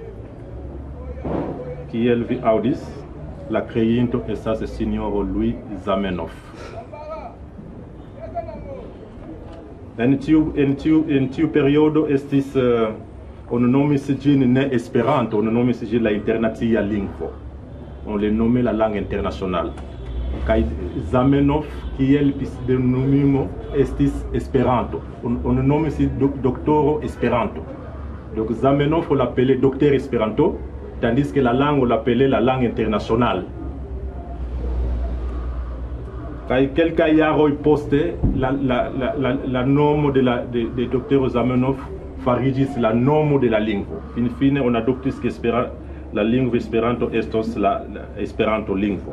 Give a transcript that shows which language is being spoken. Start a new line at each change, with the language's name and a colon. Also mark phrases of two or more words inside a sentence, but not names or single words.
Esperanto: Kiel vi aŭdis, la kreinto estas sinjoro Louis Zamenhof. En tiu periodo estis on nomis ĝin ne Esperanto, on nomis ĝin la internacia lingvo.
French: On le nomme la langue internationale.
Esperanto: Kaj Zamenhof, kiel pseŭdonimo, estis Esperanto. On nomis doktoro Esperanto.
French: Donc Zamenhof, on l'appelait docteur Esperanto, tandis que la langue, on l'appelait la langue internationale.
Esperanto: Kaj kelkaj jaroj poste, la nomo de docteur Zamenhof farigis la nomo de la lingvo. Fine on adoptis que la lingvo Esperanto estos la Esperanto lingvo.